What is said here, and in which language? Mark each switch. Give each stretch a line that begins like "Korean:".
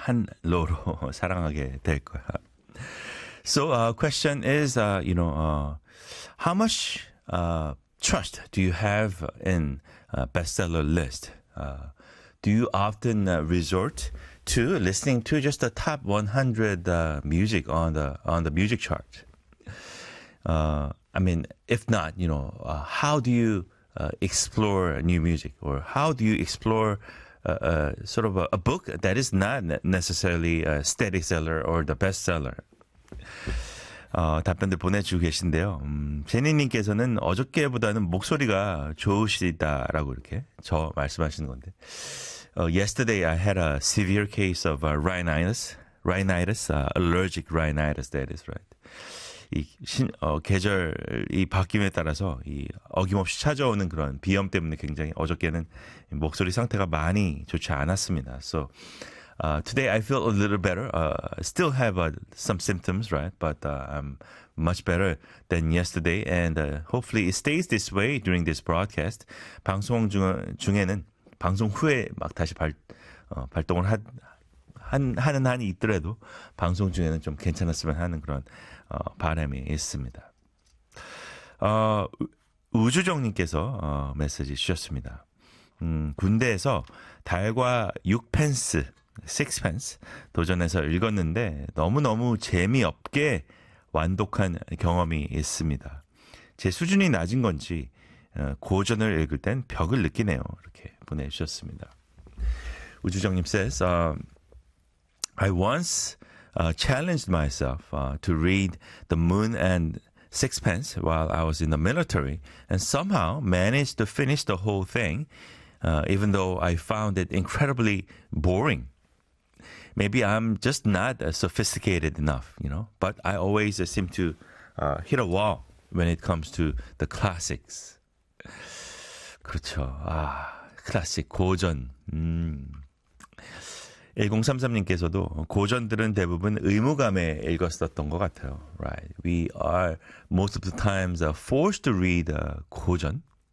Korean: 한로로 사랑하게 될 거야.
English: So question is, you know, how much trust do you have in bestseller list? Do you often resort to listening to just the top 100 music on the music chart? I mean, if not, you know, how do you explore new music, or how do you explore sort of a book that is not necessarily a steady seller or the best seller?
Korean: 답변들 보내주고 계신데요. 제니님께서는 어저께보다는 목소리가 좋으시다라고 이렇게 저 말씀하시는 건데.
English: Yesterday I had a severe case of allergic rhinitis, that is right.
Korean: 계절이 바뀜에 따라서 어김없이 찾아오는 그런 비염 때문에 굉장히 어저께는 목소리 상태가 많이 좋지 않았습니다.
English: So today I feel a little better. Still have some symptoms, right? But I'm much better than yesterday. And hopefully it stays this way during this broadcast.
Korean: 방송 중에는 방송 후에 막 다시 발동을 하는 한이 있더라도 방송 중에는 좀 괜찮았으면 하는 그런 바람이 있습니다. 우주정님께서 메시지 주셨습니다. 군대에서 달과 6펜스, 6펜스 도전해서 읽었는데 너무너무 재미없게 완독한 경험이 있습니다. 제 수준이 낮은 건지 고전을 읽을 땐 벽을 느끼네요. 이렇게 보내주셨습니다.
English: 우주정님 says, I once challenged myself to read The Moon and Sixpence while I was in the military and somehow managed to finish the whole thing, even though I found it incredibly boring. Maybe I'm just not sophisticated enough, you know, but I always seem to hit a wall when it comes to the classics.
Korean: 그렇죠. 아, 클래식, 고전. 1033님께서도 고전들은 대부분 의무감에 읽었었던 것 같아요.
English: Right. We are most of the times forced to read 고전.